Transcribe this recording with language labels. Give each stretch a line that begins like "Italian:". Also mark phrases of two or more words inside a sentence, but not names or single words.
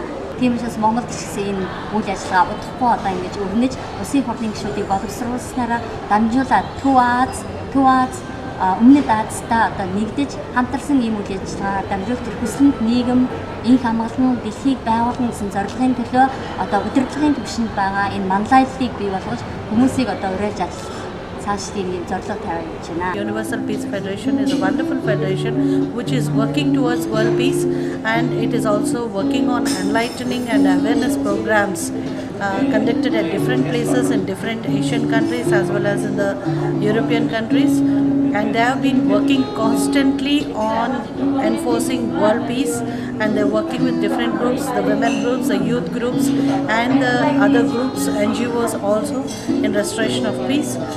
Mongolian: Тийм учраас Монголд ч гэсэн энэ үйл ажиллагаа удахгүй одоо ингэж өрнөж улсын хурлын гишүүдийг боловсруулснараа дамжуулаад Төв Аз өмнөд Азтай одоо нэгдэж хамтарсан ийм үйл ажиллагаа дамжуулж хүслэнд нийгэм инх амгалан дэлхийг байгуулна гэсэн зорилгын төлөө одоо удирдлагын түвшинд байгаа энэ манлайллыг бий болгож хүмүүсийг одоо уриалж ажиллах
English: Universal Peace Federation is a wonderful federation which is working towards world peace, and it is also working on enlightening and awareness programs conducted at different places in different Asian countries as well as in the European countries, and they have been working constantly on enforcing world peace, and they're working with different groups, the women groups, the youth groups and the other groups, NGOs also, in restoration of peace.